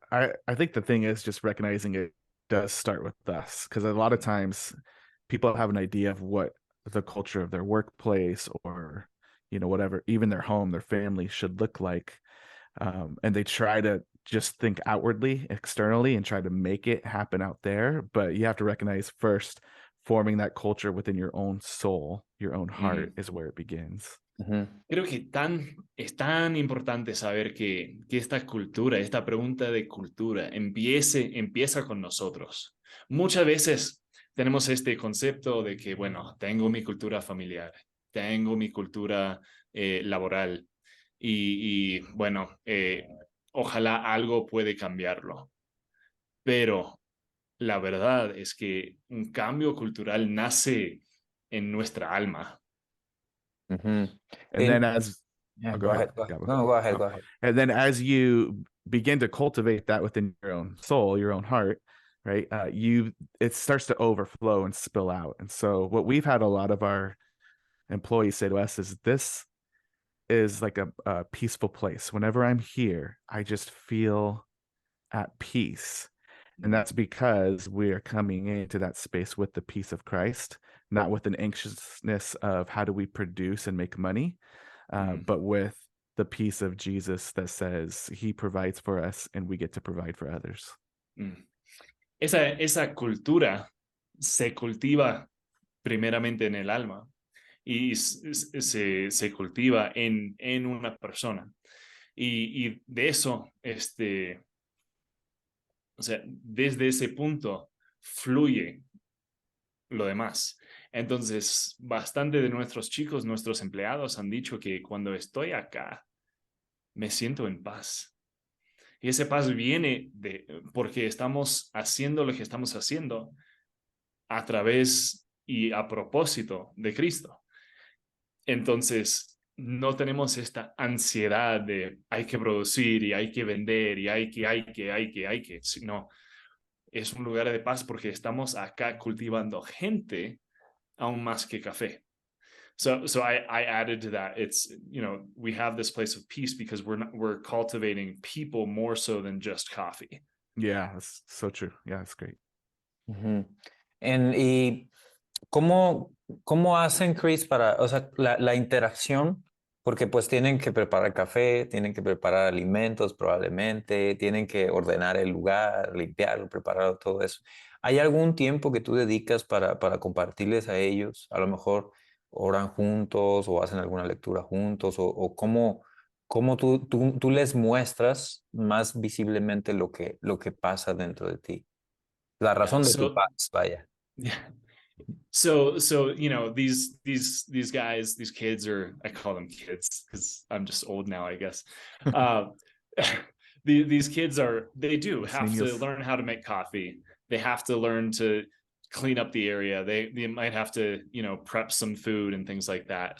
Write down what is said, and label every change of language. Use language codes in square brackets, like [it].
[en] I think the thing is just recognizing it does start with us, because a lot of times people have an idea of what the culture of their workplace or whatever, even their home, their family should look like, and they try to just think outwardly, externally, and try to make it happen out there. But you have to recognize first, forming that culture within your own soul, your own heart, is where it begins. [es] Creo que es tan importante saber que esta cultura, esta pregunta de cultura empieza con nosotros. Muchas veces tenemos este concepto de que, bueno, tengo mi cultura familiar, tengo mi cultura laboral y bueno, ojalá algo puede cambiarlo. Pero la verdad es que un cambio cultural nace en nuestra alma. [en] And then go ahead. Go ahead. And then as you begin to cultivate that within your own soul, your own heart, right, it starts to overflow and spill out. And so what we've had a lot of our employees say to us is, this is like a peaceful place. Whenever I'm here, I just feel at peace. And that's because we are coming into that space with the peace of Christ, not with an anxiousness of how do we produce and make money, but with the peace of Jesus that says he provides for us and we get to provide for others. [es] Esa cultura se cultiva primeramente en el alma. y se cultiva en una persona. Y de eso, o sea, desde ese punto fluye lo demás. Entonces, bastante de nuestros chicos, nuestros empleados han dicho que cuando estoy acá, me siento en paz. Y ese paz viene porque estamos haciendo lo que estamos haciendo a través y a propósito de Cristo. Entonces, no tenemos esta ansiedad de hay que producir y hay que vender y hay que, sino es un lugar de paz porque estamos acá cultivando gente aún más que café. [en] So I added to that. It's, we have this place of peace because we're cultivating people more so than just coffee. Yeah, that's so true. Yeah, that's great. [es] Y ¿cómo hacen, Chris, para, o sea, la interacción? Porque pues tienen que preparar café, tienen que preparar alimentos probablemente, tienen que ordenar el lugar, limpiarlo, prepararlo, todo eso. ¿Hay algún tiempo que tú dedicas para compartirles a ellos? A lo mejor oran juntos o hacen alguna lectura juntos o cómo tú les muestras más visiblemente lo que pasa dentro de ti. La [en] Yeah. [es] razón de tu paz, vaya. [en] Yeah. So these guys, these kids, or I call them kids because I'm just old now, I guess. These kids they do have to learn how to make coffee. They have to learn to clean up the area. They might have to prep some food and things like that.